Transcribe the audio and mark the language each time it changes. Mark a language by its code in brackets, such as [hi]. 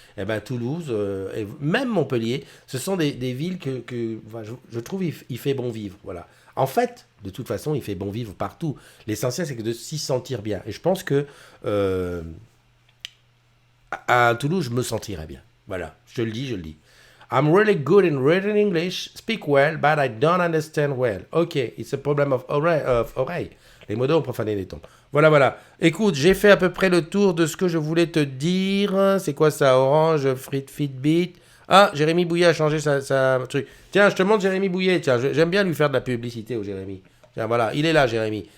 [fr] Et ben Toulouse, et même Montpellier, ce sont des villes enfin, je trouve il fait bon vivre, voilà. En fait, de toute façon, il fait bon vivre partout. L'essentiel, c'est que de s'y sentir bien. Et je pense que euh, à Toulouse, je me sentirais bien. Voilà, je te le dis, je le dis. [en] I'm really good in written English, speak well, but I don't understand well. Ok, it's a problem of oreille. [fr] Les modos ont profané les tons. Voilà, voilà. Écoute, j'ai fait à peu près le tour de ce que je voulais te dire. C'est quoi ça, Orange, Fitbit? Ah, Jérémy Bouillet a changé sa truc. Tiens, je te montre Jérémy Bouillet. Tiens, j'aime bien lui faire de la publicité au Jérémy. Tiens, voilà, il est là, Jérémy.